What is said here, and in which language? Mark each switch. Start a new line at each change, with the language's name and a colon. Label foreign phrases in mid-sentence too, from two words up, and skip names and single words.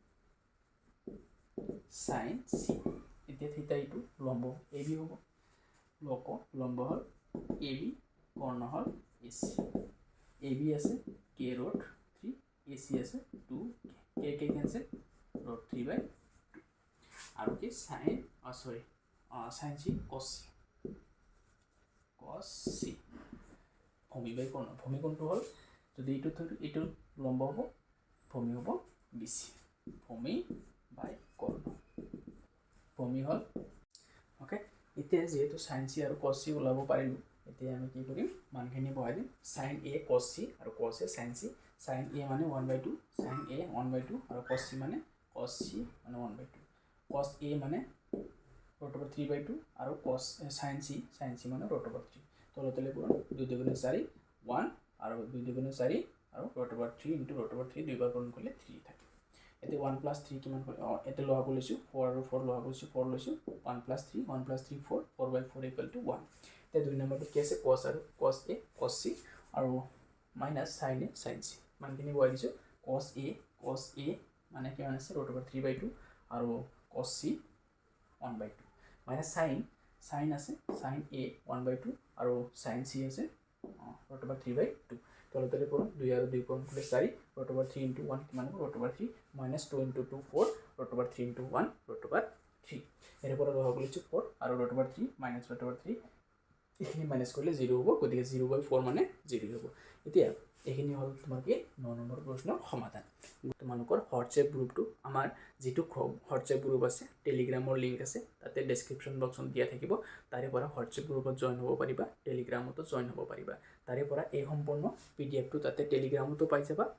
Assamese: sin c এতিয়া থিটা ইটো লম্ব AB হ'ব লম্ব হল AB কৰ্ণ হল AC AB আছে k root 3 AC আছে 2k k
English: cancel root 3 by
Assamese: আৰু কি sin sin c cos c ভূমি বাই কৰ্ণ ভূমি কোনটো হল যদি এইটো লম্ব হ'ব ভূমি হ'ব BC ভূমি বাই কৰ্ণ ভূমি হল ওকে এতিয়া যেহেতু sin c আৰু cos c ওলাব পাৰিলো এতিয়া আমি কি কৰিম মানখিনি বহাই দিম sin a cos c আৰু cos a sin c sin a মানে 1/2 sin a 1/2 আৰু cos c মানে cos c মানে 1/2 cos a মানে
English: root over 3/2
Assamese: আৰু cos sin c মানে
English: root over
Assamese: 3 তলতলে পুৰণ 2 2 4 1 আৰু 2 2 4 আৰু
English: root over 3 into root over 3
Assamese: দুইবাৰ পূৰণ কৰিলে 3 থাকে এতে
English: 1 plus 3
Assamese: কিমান কৰে এতে লহা কৰিছো 4 আৰু 4 লহা কৰিছো 4 লৈছো
English: 1 plus 3
Assamese: 4 4/4
English: equal to 1
Assamese: তে দুই নম্বৰটো কি আছে cos আৰু cos a cos c আৰু minus sin a sin c মানখিনি বহাই দিছো cos a মানে কিমান আছে
English: root over 3/2
Assamese: আৰু cos c 1/2 minus sin আছে sin a 1/2 আৰু sin c আছে root over 3/2 তলতলে পূৰণ 2 আৰু 2 পূৰণ কৰিলে 4
English: root over 3 into 1
Assamese: কিমান হ'ব
English: root over 3 minus 2 into 2 4 root over 3 into 1 root over 3
Assamese: এর পৰা লহা কৰিছো 4 আৰু
English: root over 3 minus root over 3
Assamese: এখিনি মাইনাস কৰিলে 0 হ'ব গতিকে 0/4 মানে 0 হ'ব এতিয়া এখিনি হল তোমাৰ কি 9 নম্বৰ প্ৰশ্নৰ সমাধান তোমালোকৰ হোৱাটসঅ্যাপ গ্ৰুপটো আমাৰ যেটো হোৱাটসঅ্যাপ গ্ৰুপ আছে টেলিগ্ৰামৰ লিংক আছে তাতে
English: description box
Assamese: দিয়া থাকিব তাৰে পৰা হোৱাটসঅ্যাপ গ্ৰুপত জয়েন হ'ব পাৰিবা টেলিগ্ৰামতো জয়েন হ'ব পাৰিবা তাৰে পৰা এই সম্পূৰ্ণ পিডিএফটো তাতে টেলিগ্ৰামতো পাই যাবা